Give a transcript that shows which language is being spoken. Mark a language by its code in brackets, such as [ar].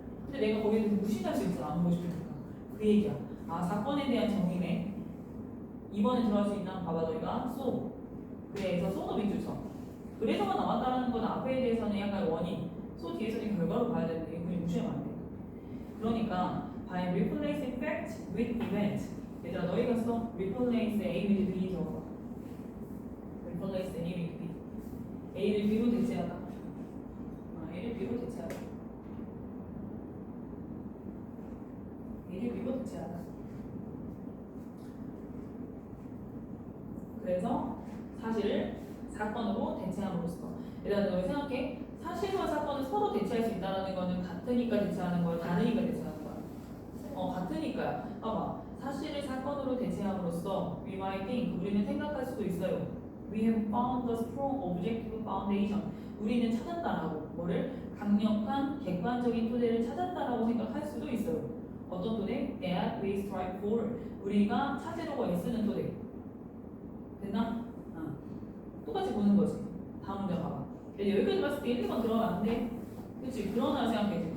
[ko] 근데 내가 거기에 대해서 무시할 수 있잖아. 안 보고 싶으니까. 그 얘기야. 사건에 대한 정의네. 이번에 들어갈 수 있나? 봐봐 너희가 so. 그래서 so도 밑줄 쳐. 그래서가 나왔다라는 건 앞에 대해서는 약간 원인. so 뒤에서는 결과로 봐야 되는데 그냥 무시하면 안 돼. 그러니까 [en] by replacing fact with event. [ko] 얘들아 너희가 써 [en] replace A with B [ko] 적어. [en] replace A with B. [ko] A를 B로 대체하다. A를 B로 대체하다. A를 B로 대체하다. 그래서 사실을 사건으로 대체함으로써. 얘들아 너희 생각해. 사실과 사건은 서로 대체할 수 있다는 거는 같으니까 대체하는 거야? 다르니까 대체하는 거야? 같으니까요. 봐봐. 사실을 사건으로 대체함으로써 [en] we might think, [ko] 우리는 생각할 수도 있어요. [en] We have found a strong objective foundation. [ko] 우리는 찾았다라고. 뭐를? 강력한 객관적인 토대를 찾았다라고 생각할 수도 있어요. 어떤 토대? [en] That we strive for. [ko] 우리가 찾으려고 애쓰는 토대. 됐나? 똑같이 보는 거지. 다음 문제 봐봐. 여기까지 봤을 때 1, 2번 들어가는데 그치? 그러나 생각했지.